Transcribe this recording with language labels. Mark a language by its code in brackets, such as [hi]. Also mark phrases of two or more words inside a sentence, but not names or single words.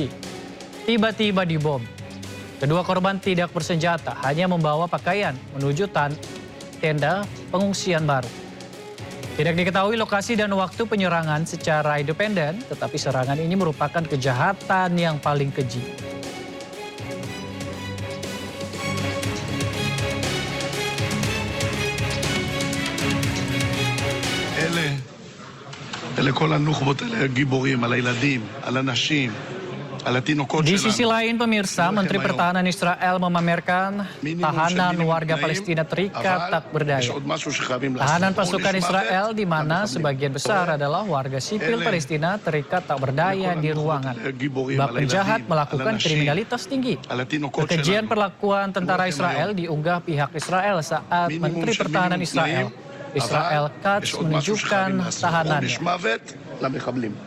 [id] Tiba-tiba dibom. Kedua korban tidak bersenjata, hanya membawa pakaian menuju tenda pengungsian baru. Tidak diketahui lokasi dan waktu penyerangan secara independen, tetapi serangan ini merupakan kejahatan yang paling keji. [he] אלה כל הנוח'בות האלה גיבורים על הילדים, על הנשים, על התינוקות [id] Di [he] שלנו. [id] sisi lain, pemirsa, Menteri Pertahanan Israel memamerkan tahanan warga Palestina terikat tak berdaya. Tahanan pasukan Israel di mana sebagian besar adalah warga sipil Palestina terikat tak berdaya di ruangan. Bab penjahat melakukan kriminalitas tinggi. Kekejian perlakuan tentara Israel diunggah pihak Israel saat Menteri Pertahanan Israel Katz menunjukkan tahanannya.